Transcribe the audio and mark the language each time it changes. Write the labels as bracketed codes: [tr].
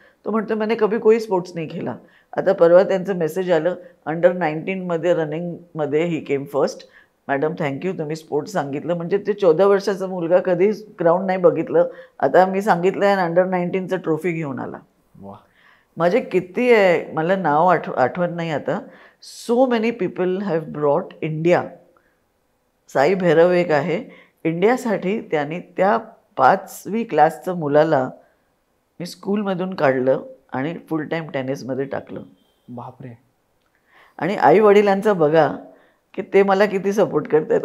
[mr] तो म्हणतो [hi] मैंने कभी कोई स्पोर्ट्स नहीं खेला. [mr] आता परवा त्यांचं मेसेज आलं, अंडर 19मध्ये रनिंगमध्ये [en] he came first [mr] मॅडम थँक्यू तुम्ही स्पोर्ट्स सांगितलं. म्हणजे ते 14 वर्षाचा मुलगा कधी ग्राउंड नाही बघितलं, आता मी सांगितलं आणि अंडर 19चं ट्रॉफी घेऊन आला. वा. माझे किती आहे मला नाव आठवत नाही आता. [en] So many people have brought India. [mr] Sai Bhairav एक आहे, इंडियासाठी त्यांनी त्या 5वी क्लासचं मुलाला मी स्कूलमधून काढलं आणि फुल टाईम टेनिसमध्ये टाकलं. बापरे. आणि आई वडिलांचं बघा की ते मला किती सपोर्ट करतात.